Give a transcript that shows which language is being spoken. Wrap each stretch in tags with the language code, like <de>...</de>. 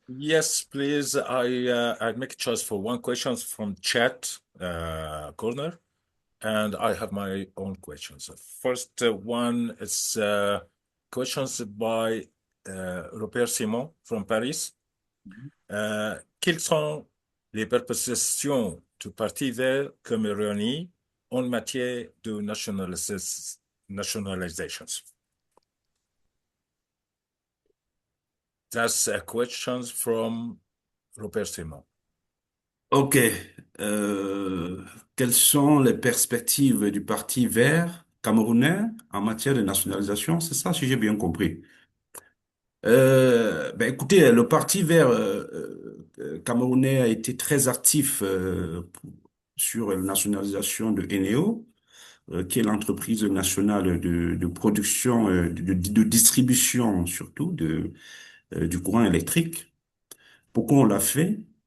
<en>Yes, please. I make a choice for one question from chat corner, and I have my own questions. First one is questions by Robert Simon from Paris.</en> <fr>Quelles sont les propositions du Parti vert camerounais en matière de nationalization?</fr> <en>That's a question from Robert Simon. OK.</en> <fr>Quelles sont les perspectives du Parti vert camerounais en matière de nationalisation? C'est ça, si j'ai bien compris. Écoutez, le Parti vert camerounais a été très actif sur la nationalisation de Eneo, qui est l'entreprise nationale de production, de distribution surtout du courant électrique. Pourquoi on l'a fait?</fr>